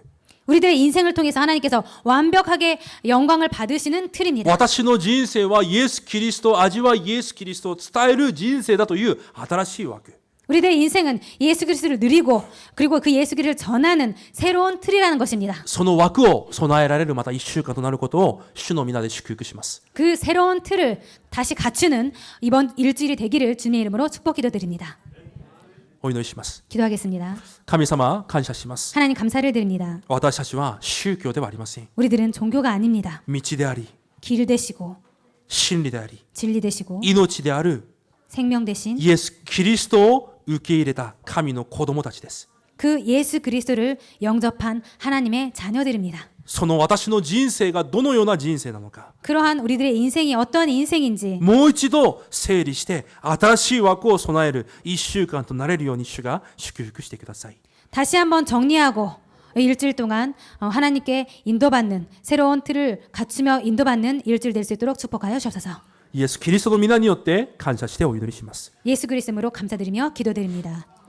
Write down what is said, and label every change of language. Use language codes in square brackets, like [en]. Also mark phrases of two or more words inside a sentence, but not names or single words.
[ko] 우리들의 인생을 통해서 하나님께서 완벽하게 영광을 받으시는 틀입니다. [ja] 私の人生はイエス・キリスト、味はイエス・キリストを伝える人生だという新しい枠。 [ko] 우리들의 인생은 예수 그리스도를 누리고 그리고 그 예수 그리스도를 전하는 새로운 틀이라는 것입니다. [ja] その枠を備えられるまた1週間となることを主の皆で祝福します。 [ko] 그 새로운 틀을 다시 갖추는 이번 일주일이 되기를 주님의 이름으로 축복 기도드립니다. [ja] お祈りします。 [ko] 기도하겠습니다. [ja] 神様、感謝します。 [ko] 하나님 감사를 드립니다. [ja] 私たちは宗教ではありません。 [ko] 우리들은 종교가 아닙니다. [ja] 道であり、 [ko] 길 되시고 [ja] 真理であり、 [ko] 진리 되시고 [ja] 命である [ko] 생명 되신 [ja] イエス・キリストを受け入れた神の子供たちです。 [ko] 그 예수 그리스도를 영접한 하나님의 자녀들입니다. [ja] その私の人生がどのような人生なのか、 [ko] 그러한 우리들의 인생이 어떤 인생인지 [ja] もう一度整理して新しい枠を備える1週間となれるように主が祝福してください。 [ko] 다시 한번 정리하고 일주일 동안 하나님께 인도받는 새로운 틀을 갖추며 인도받는 일주일 될 수 있도록 축복하여 주옵소서. [ja] イエス・キリストの皆によって感謝してお祈りします。 [ko] 예수 그리스도로 감사드리며 기도드립니다.